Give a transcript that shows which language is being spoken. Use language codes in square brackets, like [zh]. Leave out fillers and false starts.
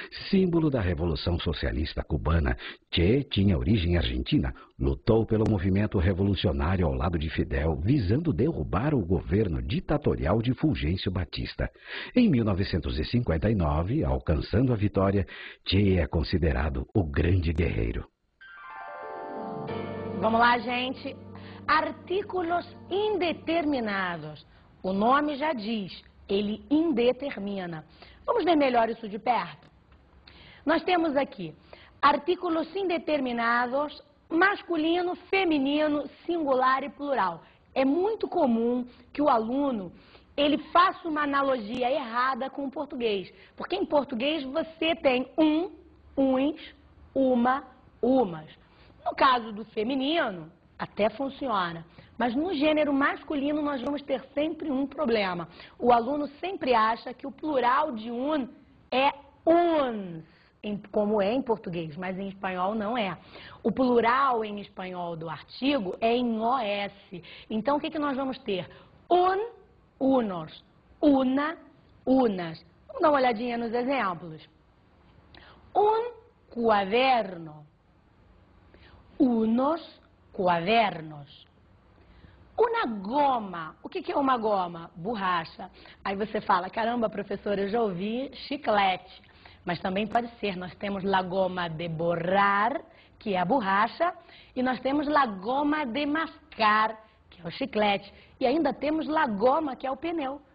[pt] Símbolo da Revolução Socialista Cubana, Che tinha origem argentina, lutou pelo movimento revolucionário ao lado de Fidel, visando derrubar o governo ditatorial de Fulgêncio Batista. Em 1959, alcançando a vitória, Che é considerado o grande guerreiro. Vamos lá, gente. [es] Artículos indeterminados. [pt] O nome já diz, ele indetermina. Vamos ver melhor isso de perto? Nós temos aqui [es] artículos indeterminados, [pt] masculino, feminino, singular e plural. É muito comum que o aluno ele faça uma analogia errada com o português, porque em português você tem um, uns, uma, umas. No caso do feminino, até funciona, mas no gênero masculino nós vamos ter sempre um problema. O aluno sempre acha que o plural de un é uns, como é em português, mas em espanhol não é. O plural em espanhol do artigo é em OS. Então o que nós vamos ter? [es] Un, unos, una, unas. [pt] Vamos dar uma olhadinha nos exemplos. [es] Un cuaderno, unos cuadernos. [pt] Uma goma. O que é uma goma? Borracha. Aí você fala, caramba, professora, eu já ouvi chiclete. Mas também pode ser. Nós temos [es] la goma de borrar, [pt] que é a borracha, e nós temos [es] la goma de mascar, [pt] que é o chiclete. E ainda temos [es] la goma, [pt] que é o pneu.